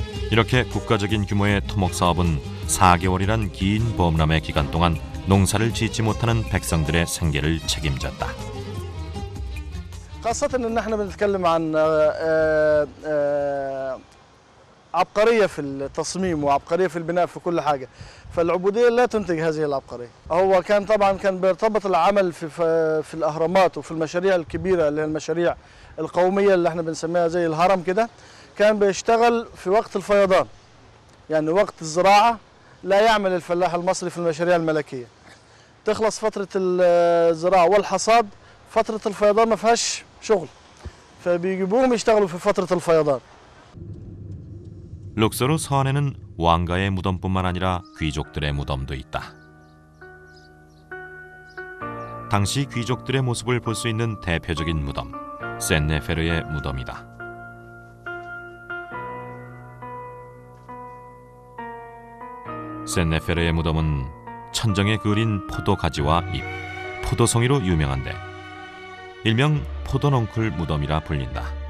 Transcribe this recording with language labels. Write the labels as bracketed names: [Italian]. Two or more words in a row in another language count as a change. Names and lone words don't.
[Korean] 이렇게 국가적인 규모의 토목 사업은 4개월이란 긴 범람의 기간 동안 농사를 짓지 못하는 백성들의 생계를 책임졌다. [Arabic] خاصة ان احنا بنتكلم عن عبقرية في التصميم وعبقرية في البناء في كل حاجة. فالعبودية لا تنتج هذه العبقرية. هو كان طبعا بيرتبط العمل في الأهرامات وفي المشاريع الكبيرة اللي هي المشاريع القومية اللي احنا بنسميها زي الهرم كده، كان بيشتغل في وقت الفيضان. يعني وقت الزراعة لا يعمل الفلاح المصري في المشاريع الملكية. تخلص فترة الزراعة والحصاد، فترة الفيضان ما فيهاش شغل. فبيجيبوهم يشتغلوا في فترة الفيضان. [Korean] 룩소르 서안에는 왕가의 무덤뿐만 아니라 귀족들의 무덤도 있다. 당시 귀족들의 모습을 볼 수 있는 대표적인 무덤, 센네페르의 무덤이다. 센네페르의 무덤은 천정에 그을린 포도가지와 잎, 포도송이로 유명한데 일명 포도넝쿨 무덤이라 불린다.